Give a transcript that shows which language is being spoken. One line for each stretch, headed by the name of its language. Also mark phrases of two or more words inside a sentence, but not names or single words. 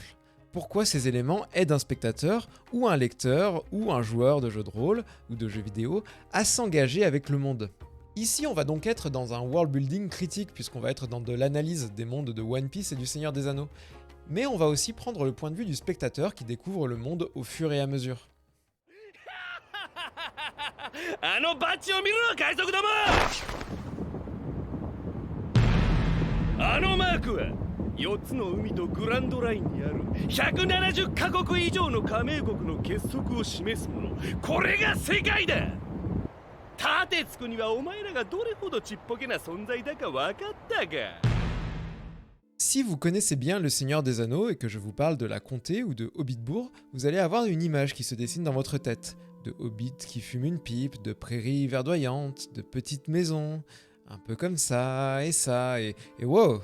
French: Pourquoi ces éléments aident un spectateur, ou un lecteur, ou un joueur de jeux de rôle, ou de jeux vidéo, à s'engager avec le monde? Ici, on va donc être dans un world building critique, puisqu'on va être dans de l'analyse des mondes de One Piece et du Seigneur des Anneaux. Mais on va aussi prendre le point de vue du spectateur qui découvre le monde au fur et à mesure.
Japanese: あのバッジを見ろ海賊どもあのマークは4つの海とグランドラインにある170カ国以上の加盟国の結束を示すものこれが世界だ立てつくにはお前らがどれほどちっぽけな存在だか分かったか
French: Si vous connaissez bien le Seigneur des Anneaux et que je vous parle de la comté ou de Hobbitbourg, vous allez avoir une image qui se dessine dans votre tête. De hobbits qui fument une pipe, de prairies verdoyantes, de petites maisons, un peu comme ça, et wow!